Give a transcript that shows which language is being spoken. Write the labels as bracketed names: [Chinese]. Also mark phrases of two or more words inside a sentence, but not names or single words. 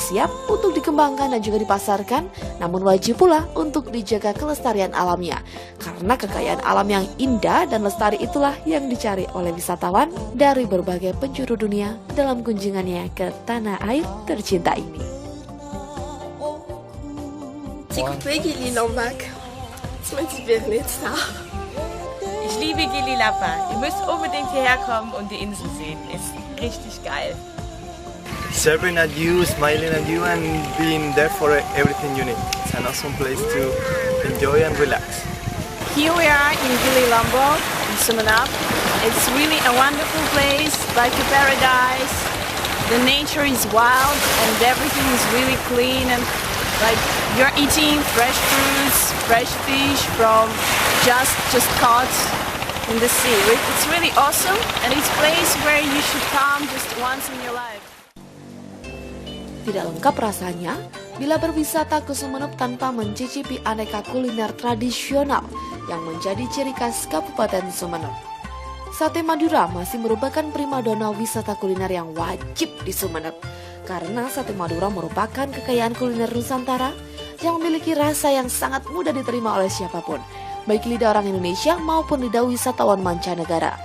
[Indonesian] siap untuk dikembangkan dan juga dipasarkan, namun wajib pula untuk dijaga kelestarian alamnya, karena kekayaan alam yang indah dan lestari itulah yang dicari oleh wisatawan dari berbagai penjuru dunia dalam kunjungannya ke tanah air tercinta ini. Gili Labak. [German] Das ist mein Sibirnitzer. Ich liebe Gili Labak. Ihr müsst unbedingt hierher kommen und die Insel sehen. Ist richtig geil. [English] Serving at you, smiling at you, and being there for everything you need. It's an awesome place to enjoy and relax. Here we are in Gili Labak in Sumeneb. It's really a wonderful place, like a paradise. The nature is wild and everything is really clean, and like you're eating fresh fruits, fresh fish from just caught in the sea. It's really awesome, and it's a place where you should come just once in your life. [Indonesian] Tidak lengkap rasanya bila berwisata ke Sumeneb tanpa mencicipi aneka kuliner tradisional yang menjadi ciri khas Kabupaten Sumeneb. Sate Madura masih merupakan primadona wisata kuliner yang wajib di Sumeneb, karena sate Madura merupakan kekayaan kuliner Nusantara yang memiliki rasa yang sangat mudah diterima oleh siapapun, baik lidah orang Indonesia maupun lidah wisatawan mancanegara.